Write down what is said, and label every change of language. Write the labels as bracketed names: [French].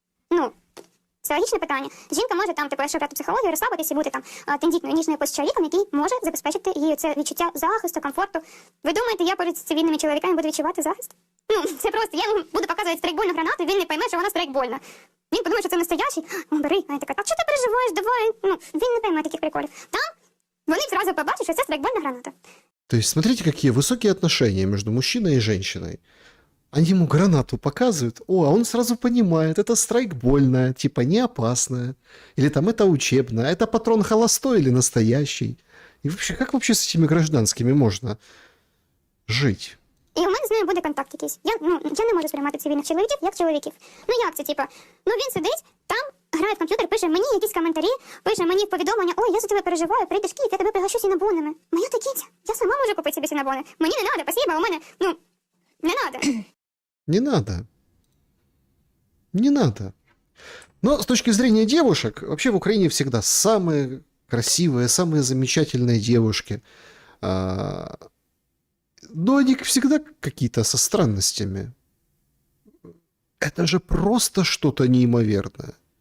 [Ukrainian] Ну, це логічне питання. Жінка може там, якщо брати психологію, розслабитися і бути там тендітною, ніжною якось чоловіком, який може забезпечити їй це відчуття захисту, комфорту. Ви думаєте, я перед цивільними чоловіками буду відчувати захист? Ну, це просто, я йому буду показувати страйкбольну гранату, він не пойме, що вона страйкбольна. Він подумає, що це настоящий. Бери, а я така, так що ти переживаєш, давай. Ну, він не пойме таких приколів. Там вони сразу побачать, що це страйкбольна граната. [Russian] То есть, смотрите, какие высокие отношения между мужчиной и женщиной. Они ему гранату показывают, а он сразу понимает, это страйкбольная, типа не опасная. Или там это учебная, это патрон холостой или настоящий. И вообще, как вообще с этими гражданскими можно жить? [Ukrainian] І у мене з ними буде контакт якийсь. Я не можу сприймати цивільних чоловіків як чоловіків. Ну як це, типа, він сидить, там грає в комп'ютер, пише мені якісь коментарі, пише мені повідомлення, ой, я за тебе переживаю, прийдеш в Київ, я тебе пригощу сінабонами. Моя такіця, я сама можу купити собі сінабони. Мені не треба, спасибо, у мене, не треба. [Russian] Не надо. Не надо. Но с точки зрения девушек, вообще в Украине всегда самые красивые, самые замечательные девушки. Но они всегда какие-то со странностями. Это же просто что-то неимоверное.